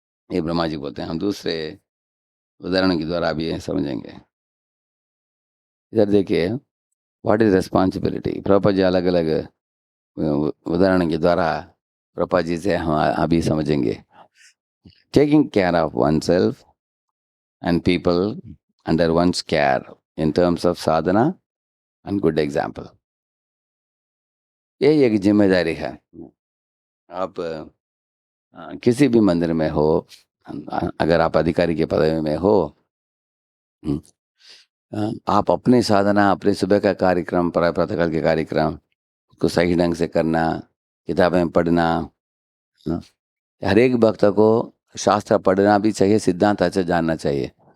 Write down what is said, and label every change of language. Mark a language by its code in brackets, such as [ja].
[hi] ये ब्रह्मा जी बोलते हैं, हम दूसरे उदाहरण के द्वारा भी ये समझेंगे। इधर देखिए, [en] What is responsibility? [hi] Prabhupada ji अलग-अलग उदाहरण के द्वारा प्रभुपाद जी से हम अभी समझेंगे। [en] taking care of oneself and people under one's care in terms of sadhana and good example, [hi] ये एक ज़िम्मेदारी है। आप किसी भी मंदिर में हो, अगर आप अधिकारी के पदवी में हो, हुँ, आप अपनी साधना, अपने सुबह का कार्यक्रम, प्रातःकाल के कार्यक्रम को सही ढंग से करना, किताबें पढ़ना, हाँ, हर एक भक्त को शास्त्र पढ़ना भी चाहिए, सिद्धांत अच्छा जानना चाहिए।